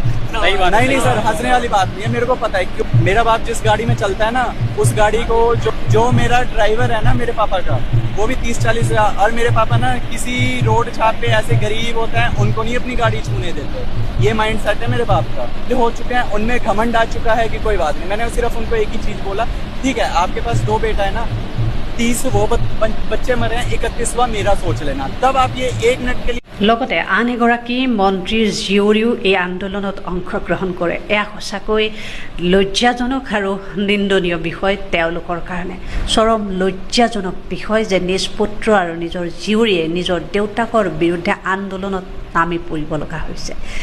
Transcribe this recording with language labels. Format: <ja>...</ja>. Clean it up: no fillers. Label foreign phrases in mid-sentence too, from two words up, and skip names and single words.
<hi>नहीं सर, हंसने वाली बात नहीं है, मेरे को पता है कि मेरा बाप जिस गाड़ी में चलता है ना, उस गाड़ी को जो मेरा ड्राइवर है ना मेरे पापा का, वो भी 30-40 हजार, और मेरे पापा ना किसी रोड छाप पे ऐसे गरीब होते हैं, उनको नहीं अपनी गाड़ी छूने देते। ये</hi> <en>mind set</en> <hi>है मेरे बाप का, जो हो चुके हैं उनमें घमंड आ चुका है कि कोई बात नहीं। मैंने सिर्फ उनको एक ही चीज बोला, ठीक है आपके पास 2 बेटा है ना, 30 वो बच्चे मरे हैं, 31वां मेरा सोच लेना, तब आप ये 1 मिनट के लिए।</hi> <as>লগতে আন এগৰাকী মন্ত্ৰীৰ জীয়ৰীও এই আন্দোলনত অংশগ্ৰহণ কৰে। এয়া সঁচাকৈ লজ্জাজনক আৰু নিন্দনীয় বিষয় তেওঁলোকৰ কাৰণে। চৰম লজ্জাজনক বিষয় যে নিজ পুত্ৰ আৰু নিজৰ জীয়ৰীয়ে নিজৰ দেউতাকৰ বিৰুদ্ধে আন্দোলনত নামি পৰিব লগা হৈছে।</as>